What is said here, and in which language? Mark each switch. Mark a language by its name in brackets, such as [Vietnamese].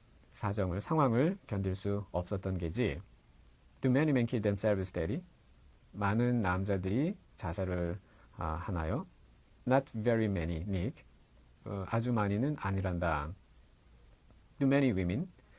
[Korean] 상황을 견딜 수 없었던 게지. [English] Do many men kill themselves, Daddy? [Korean] 많은 남자들이 자살을 하나요? [English] Not very many, Nick. [Korean] 아주 많이는 아니란다. [English] Do many women?